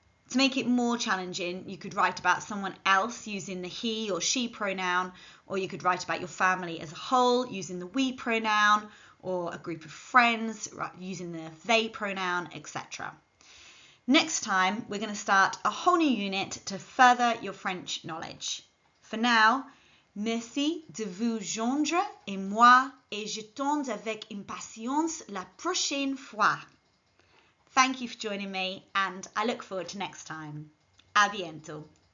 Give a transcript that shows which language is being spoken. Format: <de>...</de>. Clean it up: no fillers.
<en>To make it more challenging, you could write about someone else using the he or she pronoun, or you could write about your family as a whole using the we pronoun, or a group of friends using the they pronoun, etc. Next time, we're going to start a whole new unit to further your French knowledge. For now,</en> <fr>merci de vous joindre et moi, et j'attends avec impatience la prochaine fois.</fr> <en>Thank you for joining me, and I look forward to next time.</en> <fr>À bientôt.</fr>